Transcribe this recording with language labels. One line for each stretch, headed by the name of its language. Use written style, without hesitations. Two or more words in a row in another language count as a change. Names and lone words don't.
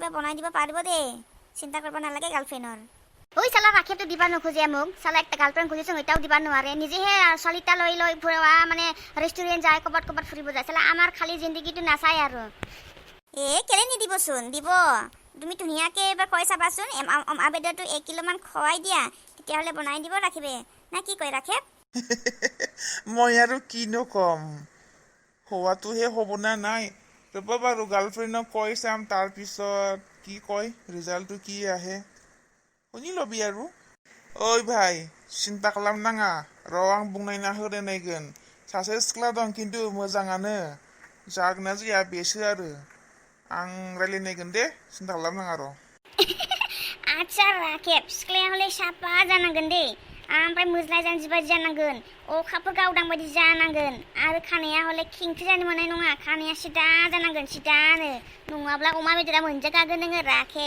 Assamese: বনাই দিব পাৰিব দে চিন্তা কৰিব নালাগে গাৰ্লফ্ৰেণ্ডৰ ঐ চালা ৰাখিবটো দিবা নোখোজে মোক চালা একটা গাৰ্লফ্ৰেণ্ড খুজিছো ওইটাও দিবা নোৱাৰে নিজেহে ছোৱালীটা লৈ ফুৰা মানে ৰেষ্টুৰেণ্ট যায় ক'বাত ফুৰিব যায় চালা আমাৰ খালি জিন্দগীটো নাচায় আৰু কেলে নিদিবচোন দিব তুমি ধুনীয়াকে এবাৰ কৈ চাবাচোন আবেদৰটো 1 কিলো মান খুৱাই দিয়া তেতিয়াহ'লে বনাই দিব ৰাখিবে না কি কয় ৰাখে মই আৰু কিনো কম হোৱাটোহে হ'ব না নাই ৰ'বা বাৰু গাৰ্লফ্ৰেণ্ডক কৈ চাম তাৰপিছত কি কয় ৰিজাল্টটো কি আহে শুনি ল'বি আৰু ঐ ভাই
Bodo: सिन्ता खालामनाङा र' आं बुंनायना होनो नायगोन सासे सिख्ला दं खिन्थु मोजाङानो जागोना जाया बेसो आरो आं रायलायनायगोन दे सिन्ता खालामनाङा र' आच्छा राखेब सिख्लाया हले साफा जानांगोन दे ओमफ्राय मोज्लाय जानजिबादि जानांगोन अखाफोर गावदां बायदि जानांगोन आरो खानाया हले खिंख्रि जानो मोननाय नङा खानाया सिदा जानांगोन सिदानो नङाब्ला अमा बेदरा मोनजाखागोन नोङो राखेब